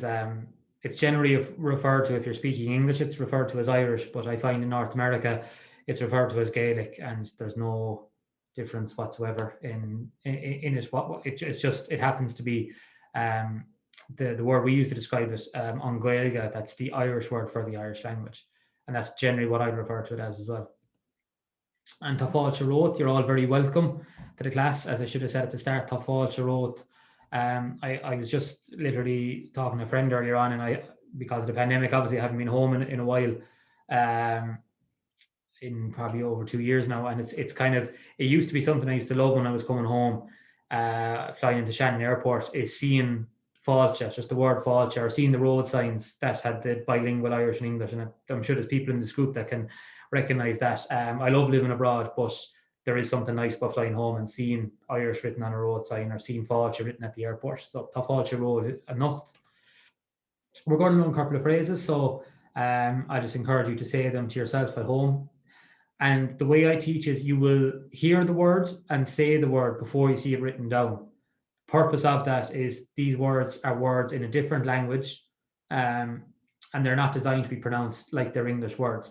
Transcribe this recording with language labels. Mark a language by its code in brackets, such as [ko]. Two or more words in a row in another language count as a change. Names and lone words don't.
[en] It's generally referred to, if you're speaking English, it's referred to as Irish, but I find in North America, it's referred to as Gaelic, and there's no difference whatsoever in it. It's just, it happens to be the word we use to describe it, [ga] An Gaeilge, [en] that's the Irish word for the Irish language, and that's generally what I'd refer to it as well. [ga] And Tá fáilte rót, [en] you're all very welcome to the class. As I should have said at the start, [ga] Tá fáilte rót. [en] I was just literally talking to a friend earlier on, and because of the pandemic, obviously I haven't been home in a while, in probably over 2 years now, and it's kind of, it used to be something I used to love when I was coming home, flying into Shannon Airport, is seeing fáilte, just the word fáilte, or seeing the road signs that had the bilingual Irish and English, and I'm sure there's people in this group that can recognize that. I love living abroad, but there is something nice about flying home and seeing Irish written on a road sign, or seeing fáilte written at the airport. [ga] So Tá fáilte rót enough. [en] We're going to learn a couple of phrases, so I just encourage you to say them to yourself at home. And the way I teach is, you will hear the word and say the word before you see it written down. Purpose of that is, these words are words in a different language, and they're not designed to be pronounced like they're English words.